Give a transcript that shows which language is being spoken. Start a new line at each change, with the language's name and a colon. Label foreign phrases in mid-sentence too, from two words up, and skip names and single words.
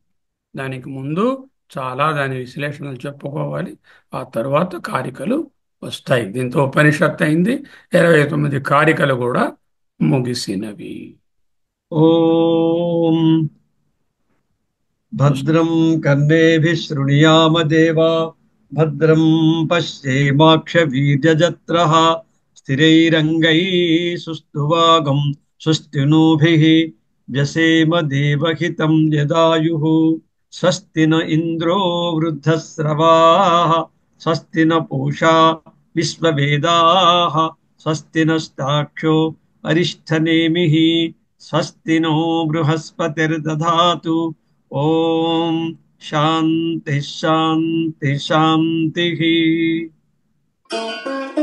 Telugu: దానికి ముందు చాలా దాని విశ్లేషణలు చెప్పుకోవాలి. ఆ తరువాత కారికలు వస్తాయి. దీంతో ఉపనిషత్తు అయింది. 29 కారికలు కూడా ముగిసినవి.
Sanskrit: ఓం భద్రం కర్ణేభిः శృణుయామ దేవా भद्रं पश्येमाक्षवीर्यजत्रः स्थिरैरङ्गैः सुष्ठुवागं स्वस्तिनोभिः व्यसेम देवहितं यदायुः स्वस्ति न इन्द्रो वृद्धस्रवाः स्वस्ति न पूषा विश्ववेदाः स्वस्ति नस्ताक्षो अरिष्ठनेमिः स्वस्ति नो बृहस्पतिर्दधातु ॐ शान्ति शान्ति शान्तिः।